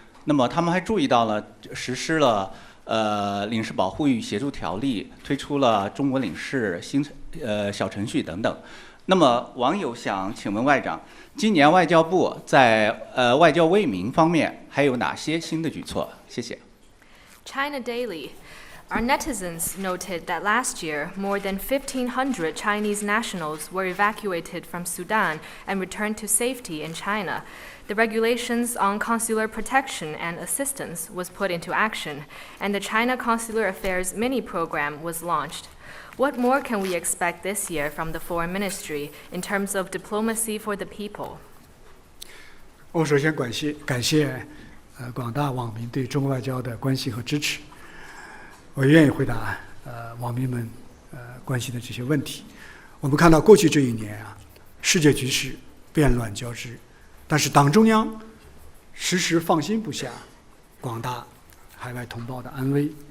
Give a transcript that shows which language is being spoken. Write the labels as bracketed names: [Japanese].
[Chinese] 那么他们还注意到了实施了领事保护与协助条例，推出了中国领事小程序等等。那么网友想请问外长，今年外交部在外交为民方面还有哪些新的举措？谢谢。 [English] China Daily. Our netizens noted that last year, more than 1,500 Chinese nationals were evacuated from Sudan and returned to safety in China. The regulations on consular protection and assistance was put into action, and the China Consular Affairs mini program was launched. What more can we expect this year from the Foreign Ministry in terms of diplomacy for the people? [Chinese] 我首先感谢广大网民对中国外交的关心和支持。我愿意回答网民们关心的这些问题。我们看到过去这1年啊，世界局势变乱交织，但是党中央时时放心不下广大海外同胞的安危。